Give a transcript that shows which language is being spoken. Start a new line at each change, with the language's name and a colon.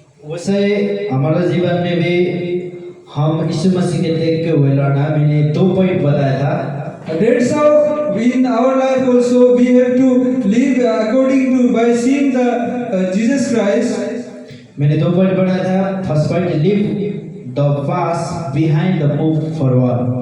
Hindi: वैसे हमारे जीवन में भी हम यीशु मसीह के देख के हुए लड़ना, मैंने 2 पॉइंट बताया था।
English: That's how in our life also we have to live according to by seeing the Jesus Christ.
Hindi: मैंने 2 पॉइंट बनाया था।
English: First point, live the past behind the move forward.